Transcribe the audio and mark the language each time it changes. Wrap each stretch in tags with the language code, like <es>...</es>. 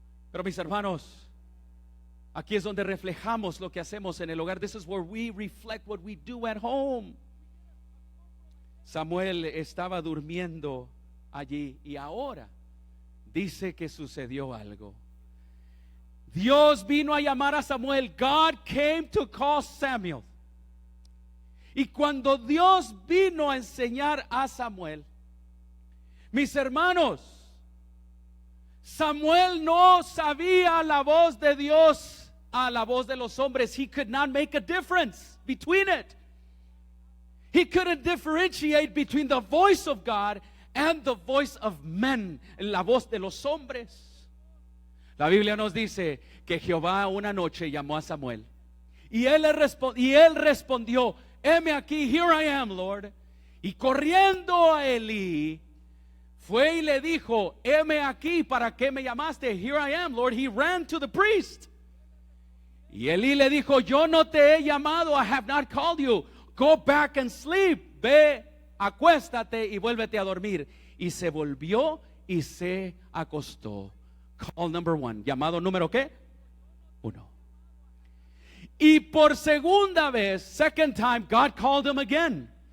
<es>Pero mis hermanos, aquí es donde reflejamos lo que hacemos en el hogar.</es> <en>This is where we reflect what we do at home.</en> <es>Samuel estaba durmiendo allí y ahora dice que sucedió algo. Dios vino a llamar a Samuel.</es> <en>God came to call Samuel.</en> <es>Y cuando Dios vino a enseñar a Samuel, mis hermanos, Samuel no sabía la voz de Dios a la voz de los hombres.</es> <en>He could not make a difference between it. He couldn't differentiate between the voice of God and the voice of men,</en> <es>la voz de los hombres. La Biblia nos dice que Jehová una noche llamó a Samuel y él respondió, heme aquí,</es> <en>here I am, Lord.</en> <es>Y corriendo a Elí, fue y le dijo, heme aquí, ¿para qué me llamaste?</es> <en>Here I am, Lord. He ran to the priest.</en> <es>Y Elí le dijo, yo no te he llamado,</es> <en>I have not called you. Go back and sleep.</en> <es>Ve, acuéstate y vuélvete a dormir. Y se volvió y se acostó.</es> <en>Call number one.</en> <es>Llamado número ¿qué? 1. Y por segunda vez,</es> <en>second time, God called him again.</en>